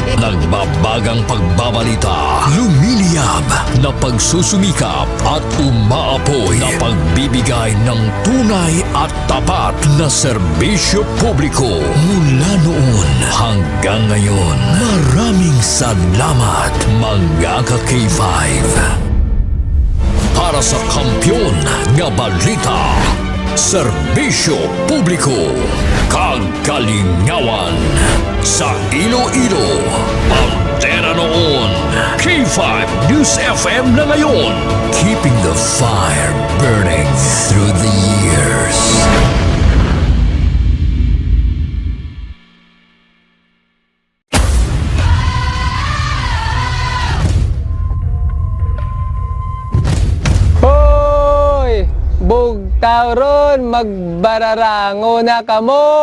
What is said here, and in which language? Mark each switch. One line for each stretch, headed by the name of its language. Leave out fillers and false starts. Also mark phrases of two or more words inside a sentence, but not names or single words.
Filipino: Nagbabagang pagbabalita, lumiliyab na pagsusumikap at umaapoy na pagbibigay ng tunay at tapat na serbisyo publiko mula noon hanggang ngayon. Maraming salamat mga ka-K5 para sa
Hiligaynon: kampyon nga balita, serbisyo publiko, kagalingawan sa Iloilo.
Filipino: Antena noon, K5 News FM na ngayon,
English: keeping the fire burning through the years.
Hiligaynon: Hoy! Bugtaw ron, magbararango na kamo!